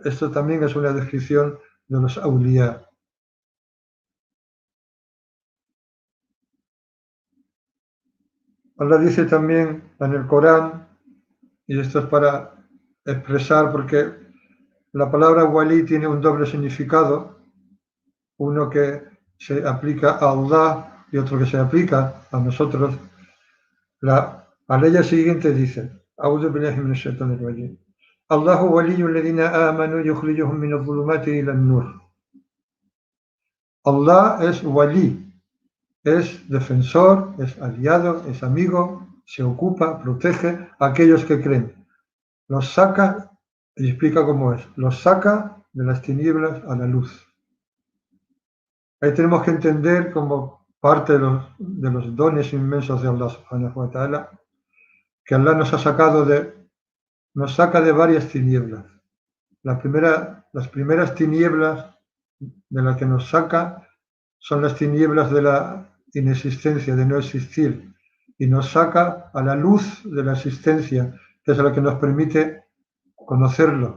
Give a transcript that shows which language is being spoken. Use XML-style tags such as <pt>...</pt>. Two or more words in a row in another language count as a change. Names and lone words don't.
<es>Esto también es una descripción de los auliyá. Allah dice también en el Corán, y esto es para expresar, porque la palabra walí tiene un doble significado, uno que se aplica a Allah y otro que se aplica a nosotros. La aleya siguiente dice,</es> <ar>أعوذ بالله من الشيطان الرجيم. الله ولي الذين آمنوا يخرجهم من الظلمات إلى النور.</ar> <es>Allah es walí, es defensor, es aliado, es amigo, se ocupa, protege a aquellos que creen. Los saca, y explica cómo es, los saca de las tinieblas a la luz. Ahí tenemos que entender como parte de los dones inmensos de Allah</es> <ar>سبحانه وتعالى,</ar> <es>que Allah nos saca de varias tinieblas. Las primeras tinieblas de las que nos saca son las tinieblas de la inexistencia, de no existir, y nos saca a la luz de la existencia, que es la que nos permite conocerlo.</es>